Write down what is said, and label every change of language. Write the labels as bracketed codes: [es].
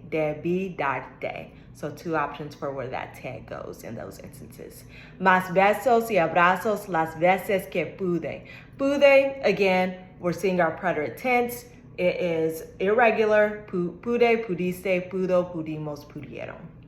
[es] Debí darte. [en] So two options for where that te goes in those instances. [es] Más besos y abrazos las veces que pude. [en] Pude, again, we're seeing our preterite tense. It is irregular. [es] Pude, pudiste, pudo, pudimos, pudieron.